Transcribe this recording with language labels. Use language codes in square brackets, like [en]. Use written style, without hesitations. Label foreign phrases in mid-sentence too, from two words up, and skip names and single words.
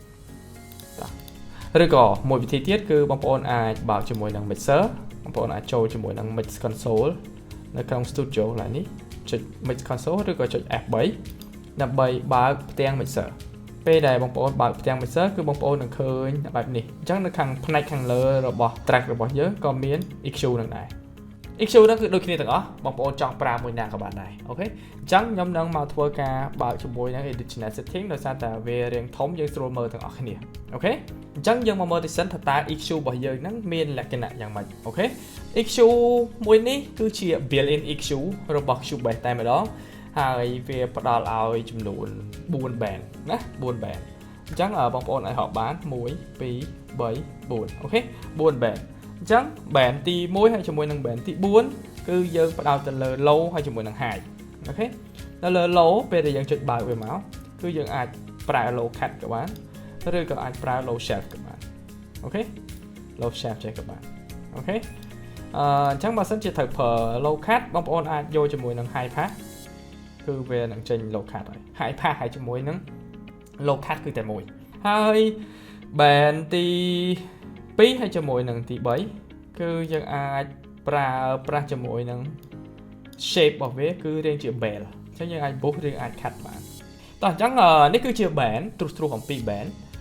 [km] ឬក៏មួយវិធីទៀតគឺបងប្អូនអាចបើកជាមួយនឹង mixer បងប្អូនអាចចូលជាមួយនឹង [en] mix console [km] នៅក្នុង studio កន្លែងនេះចុច [en] mix console [km] ឬក៏ចុច F3 ដើម្បីបើកផ្ទាំង mixer ពេលដែលបងប្អូនបើកផ្ទាំង mixer គឺបងប្អូននឹងឃើញបែបនេះអញ្ចឹងនៅខាងផ្នែកខាងលើរបស់ track របស់យើងក៏មាន EQ នឹងដែរ EQ ហ្នឹងគឺដូចគ្នាទាំងអស់ បងប្អូនចង់ប្រើមួយណាក៏បានដែរអូខេអញ្ចឹងខ្ញុំនឹងមកធ្វើការបើកជាមួយនឹង [en] edit channel setting [km] ដោយសារតែវារាងធំយើងស្រួលមើលទាំងអស់គ្នាអូខេអញ្ចឹងយើងមកមើលទៅសិនថាតើ EQ របស់យើងហ្នឹងមានលក្ខណៈយ៉ាងម៉េចអូខេ EQ មួយនេះគឺជា [en] built-in EQ [km] របស់ Cubase តែម្ដងហើយវាផ្ដល់ឲ្យចំនួន4 band ណា4 band អញ្ចឹងបងប្អូនអាចរាប់បាន1 2 3 4អូខេ4 bandអញ្ចឹង band ទី1ហើយជាមួយនឹង band ទី4គឺយើងផ្ដោតទៅលើ low ហើយជាមួយនឹង high អូខេនៅលើ low ពេលដែលយើងចុចបើកវាមកគឺយើង អាចប្រើ [en] low cut [km] ក៏បានឬក៏អាចប្រើ [en] low shelf [km] ក៏បានអូខេ [en] low shelf [km] ចេះក៏បានអូ ខេអញ្ចឹងបើសិនជាត្រូវប្រើ [en] low cut [km] បងប្អូនអាចយកជាមួយនឹង [en] high pass [km] គឺវានឹងចេញ [en] low cut [km] ហើយ [en] high pass [km] ហើយជាមួយនឹង [en] low cut [km] គឺតែមួយហើយ band ទី2ហើយជាមួយនឹងទី3គឺយើងអាចប្រើប្រាស់ជាមួយនឹង shape របស់វាគឺរាងជា bell អញ្ចឹងយើងអាច boost ឬអាច cut បានតោះអញ្ចឹងនេះគឺជា band ទ្រុសអំពី band